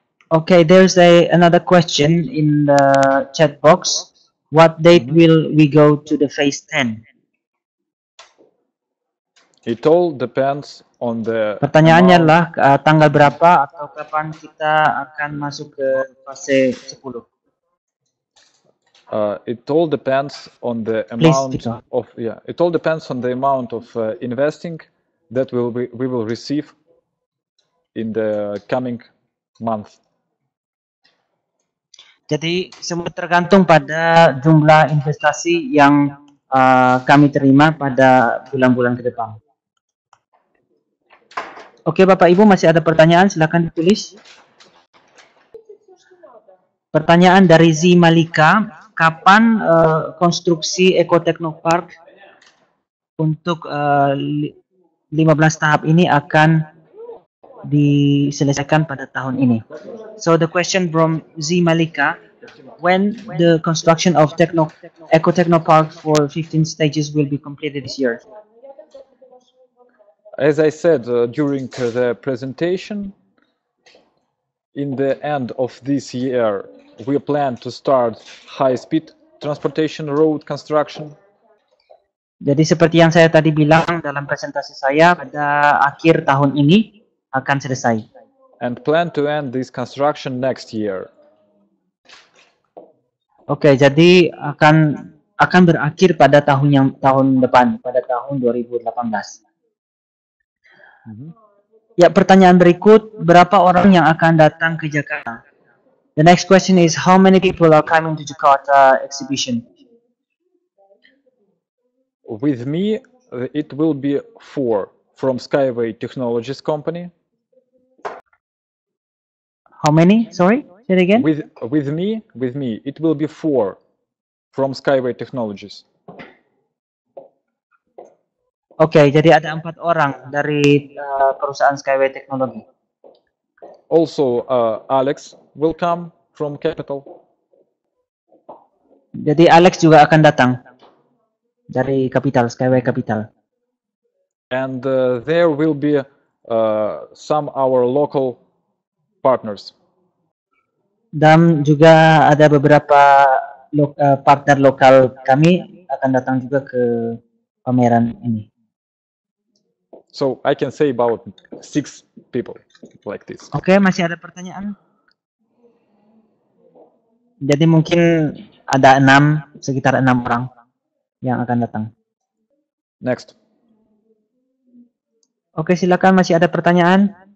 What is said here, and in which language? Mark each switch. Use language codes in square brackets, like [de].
[en] Okay, there's another question in the chat box. What date will we go to the phase 10? It all depends on the [id] Pertanyaannya adalah tanggal berapa atau kapan kita akan masuk ke fase 10? [en] It all depends on the amount of it all depends on the amount of investing that we will receive in the coming month. [id] Jadi semua tergantung pada jumlah investasi yang kami terima pada bulan-bulan ke depan. Oke, Bapak Ibu, masih ada pertanyaan? Silakan ditulis. Pertanyaan dari Z Malika, kapan konstruksi Eco Technopark untuk 15 tahap ini akan diselesaikan pada tahun ini? [en] So the question from Z Malika, when the construction of Eco Technopark for 15 stages will be completed this year? As I said during the presentation, in the end of this year, we plan to start high-speed transportation road construction. [id] Jadi seperti yang saya tadi bilang dalam presentasi saya, pada akhir tahun ini akan selesai. [en] And plan to end this construction next year. [id] Oke, jadi akan berakhir pada tahun depan, pada tahun 2018. Ya, pertanyaan berikut, berapa orang yang akan datang ke Jakarta? [en] The next question is, how many people are coming to Jakarta exhibition? With me, it will be 4 from Skyway Technologies company. How many? Sorry, say it again. With me, it will be 4 from Skyway Technologies. [id] Oke, jadi ada 4 orang dari perusahaan Skyway Technology. [en] Also, Alex will come from Capital. [id] Jadi Alex juga akan datang dari Capital, Skyway Capital. [en] And there will be some our local partners. [id] Dan juga ada beberapa partner lokal kami akan datang juga ke pameran ini. [en] So I can say about 6 people like this. [id] Oke, masih ada pertanyaan? Jadi mungkin ada sekitar 6 orang yang akan datang. [en] Next. [id] Oke, silakan, masih ada pertanyaan?